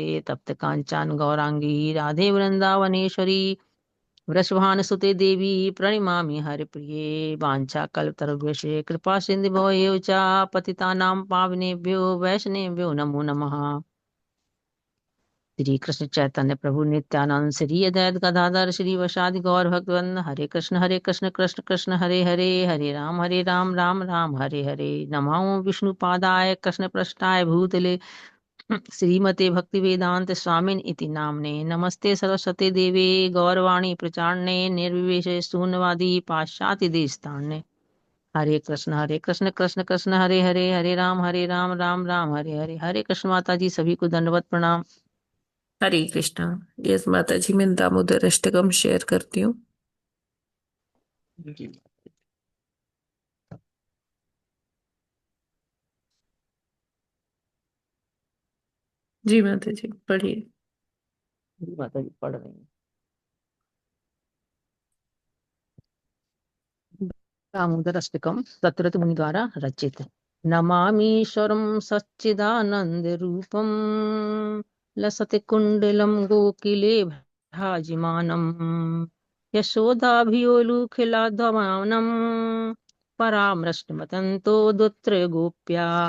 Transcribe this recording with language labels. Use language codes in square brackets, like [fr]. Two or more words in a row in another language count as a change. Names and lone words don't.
[sa] तप्त कांचन गौरांगी राधे वृंदावनेश्वरी वृषभानुसुते देवी प्रणमामि हरिप्रिये। वाञ्छाकल्पतरुभ्यश्च कृपा सिन्धुभ्यो एव च पतितानां पावनेभ्यो वैष्णवेभ्यो नमो नमः। श्री कृष्ण चैतन्य प्रभु नित्यानंद श्री अद्वैत गदाधर श्री वसादि गौर भक्तवृंद हरे कृष्ण कृष्ण कृष्ण हरे हरे हरे राम राम राम हरे हरे। नमो विष्णुपादाय कृष्ण पृष्ठाय भूतले श्रीमते भक्तिवेदांत स्वामिन इति नाम्ने। नमस्ते सरस्वती देवे गौरवाणी प्रचारणे निर्विशेष शून्यवादी पाश्चात्य देशतारणे। हरे कृष्ण कृष्ण कृष्ण हरे हरे हरे राम राम राम हरे हरे। [hi] हरे कृष्ण माता जी सभी को दंडवत प्रणाम। हरे कृष्णा। यस माता जी, मैं दामोदर अष्टकम शेयर करती हूँ। जी जी माता जी, पढ़िए। जी माता जी पढ़ रही हैं। दामोदर अष्टकम सत्रत मुनि द्वारा रचित। [sa] नमामीश्वरं सच्चिदानंद रूपम लसते कुंडलम गोकिले भाजिमानम यशोदाभियोलुखिलाधमानं परामृष्टमतन्तो दुत्र गोप्या